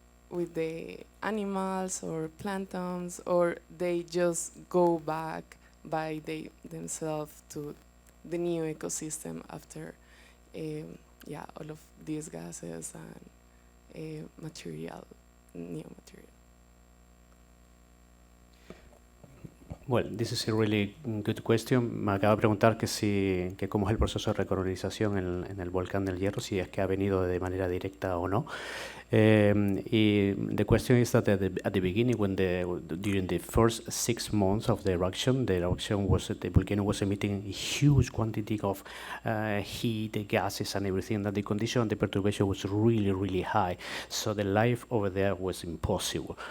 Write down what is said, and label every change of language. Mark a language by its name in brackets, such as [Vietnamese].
[English] with the animals or planktons, or they just go back by themselves to the new ecosystem after yeah, all of these gases and new material. Well, this is a really good question. [Spanish] Me acaba de preguntar que cómo es el proceso de recolonización en el volcán del Hierro, si es que ha venido de manera directa o no. [English] Y the question is that at the beginning, during the first 6 months of the eruption the volcano was emitting a huge quantity of heat, gases, and everything. That the condition, the perturbation was really, really high. So the life over there was impossible.